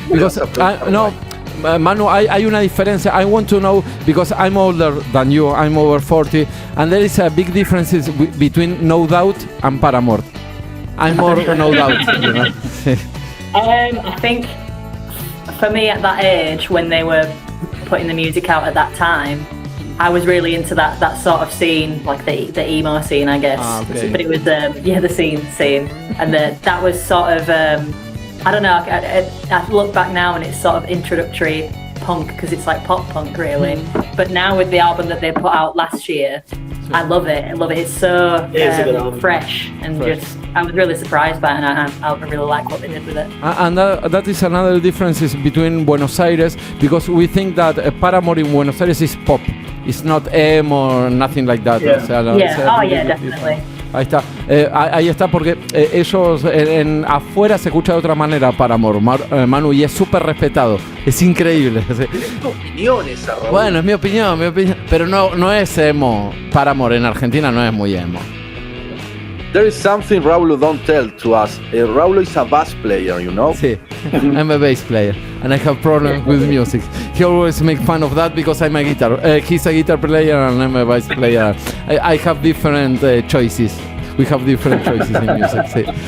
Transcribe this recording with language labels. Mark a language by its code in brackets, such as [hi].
[es] Because Manu, hay una diferencia. [en] I want to know because I'm older than you. I'm over 40, and there is a big difference between No Doubt and Paramore. I'm more No Doubt. You know? I think for me at that age, when they were putting the music out at that time, I was really into that sort of scene, like the emo scene, I guess. Okay. But it was the scene, and that was sort of I don't know. I look back now and it's sort of introductory punk because it's like pop punk really. But now with the album that they put out last year, I love it. It's so It is a good album. fresh and just I was really surprised by it, and I really like what they did with it. And that is another difference between Buenos Aires, because we think that Paramore in Buenos Aires is pop. It's not emo or nothing like that. Yeah. [es] O sea, [en] Definitely. [es] Ahí está. Ahí está porque ellos afuera se escucha de otra manera Paramore, Manu, y es súper respetado. Es increíble. Tienes tu opinión esa, Raúl. Bueno, es mi opinión. Pero no es emo. Paramore en Argentina no es muy emo. [en] There is something Raúl don't tell to us. Raúl is a bass player, you know? Sí, I'm a bass player and I have problems with music. He always make fun of that because I'm a guitar. He's a guitar player and I'm a bass player. I have different choices. We have different choices in music. Sí.